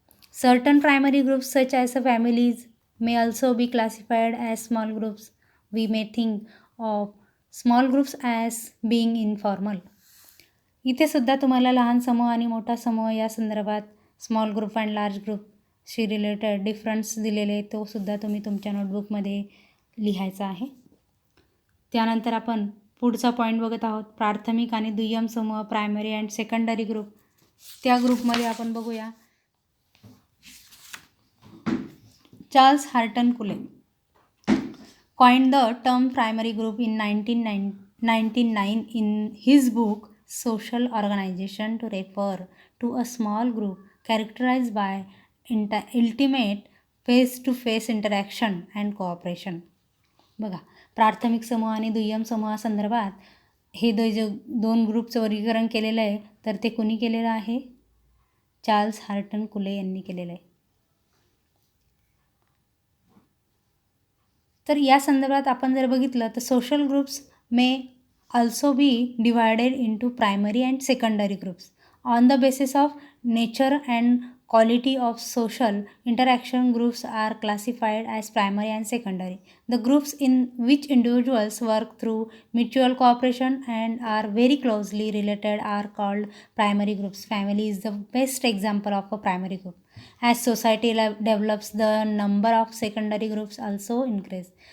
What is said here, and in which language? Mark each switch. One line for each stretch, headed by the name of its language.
English: Certain primary groups such as families may also be classified as small groups. We may think of small groups as being informal.
Marathi: इथे सुद्धा तुम्हाला लहान समूह आणि मोठा समूह या संदर्भात
English: small group and large ग्रुपशी related difference
Marathi: दिलेले तो सुद्धा तुम्ही तुमच्या नोटबुकमध्ये लिहायचा आहे. त्यानंतर आपण पुढचा पॉईंट बघत आहोत, प्राथमिक आणि दुय्यम समूह,
English: Primary and secondary group.
Marathi: त्या ग्रुपमध्ये आपण बघूया
English: Charles Hareton Cooley coined the term primary group in 1909 in his book Social Organization to refer to a small group characterized by intimate face-to-face interaction and cooperation.
Marathi: बघा, प्राथमिक समूह आणि दुय्यम समूहासंदर्भात हे दोन ग्रुपचं वर्गीकरण केलेलं आहे, तर ते कुणी केलेलं आहे? चार्ल्स हार्टन कुले यांनी केलेलं आहे. तर या संदर्भात आपण जर बघितलं तर
English: Social groups may also be divided into primary and secondary groups on the basis of nature and quality of social interaction. Groups are classified as primary and secondary. The groups in which individuals work through mutual cooperation and are very closely related are called primary groups. Family is the best example of a primary group. As society develops, the number of secondary groups also increase.